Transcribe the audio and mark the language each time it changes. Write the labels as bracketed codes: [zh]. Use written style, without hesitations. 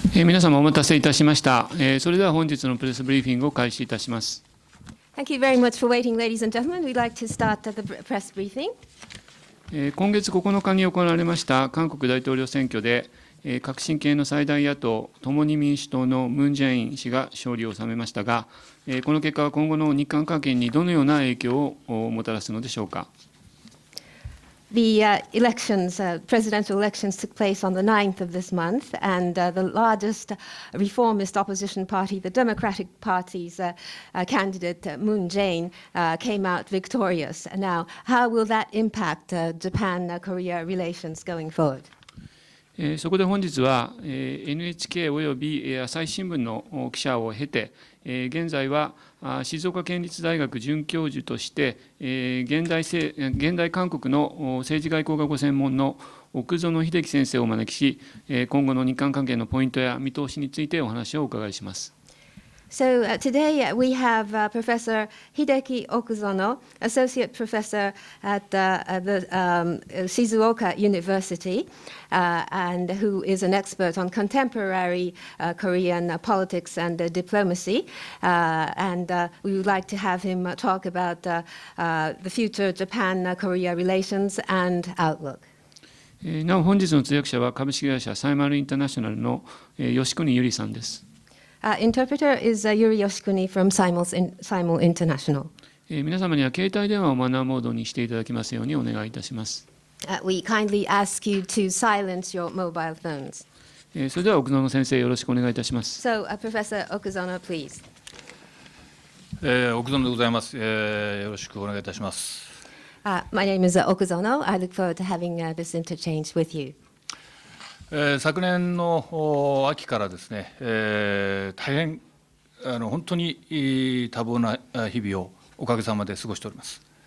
[ja] 皆様お待たせいたしました。それでは本日のプレスブリーフィングを開始いたします。 [en] Thank you very much for waiting, ladies and gentlemen. We'd like to start the press briefing. [ja] 今月9日に行われました韓国大統領選挙で、革新系の最大野党、共に民主党のムン・ジェイン氏が勝利を収めましたが、この結果は今後の日韓関係にどのような影響をもたらすのでしょうか。 [en] The presidential elections took place on the 9th of this month, and the largest reformist opposition party, the Democratic Party's candidate, Moon Jae-in, came out victorious. Now, how will that impact Japan-Korea relations going forward? [ja] そこで本日は NHK および朝日新聞の記者を経て、現在は静岡県立大学准教授として現代韓国の政治外交がご専門の奥園秀樹先生をお招きし、今後の日韓関係のポイントや見通しについてお話をお伺いします。 [en] So today we have Professor Hideki Okuzono, Associate Professor at the Shizuoka University, and who is an expert on contemporary Korean politics and diplomacy. And we would like to have him talk about the future Japan-Korea relations and outlook. [ja] なお本日の通訳者は株式会社サイマルインターナショナルの吉国由里さんです。 [en] Interpreter is Yuri Yoshikuni from Simul International. [ja] 皆様には携帯電話をマナーモードにしていただきますようにお願いいたします。 [en] We kindly ask you to silence your mobile phones. [ja] それでは奥園先生よろしくお願いいたします。 [en] So, Professor Okuzono, please. [ja] 奥園でございます。よろしくお願いいたします。 [en] My name is Okuzono. I look forward to having this interchange with you. [ja] 昨年の秋からですね、大変本当に多忙な日々をおかげさまで過ごしております。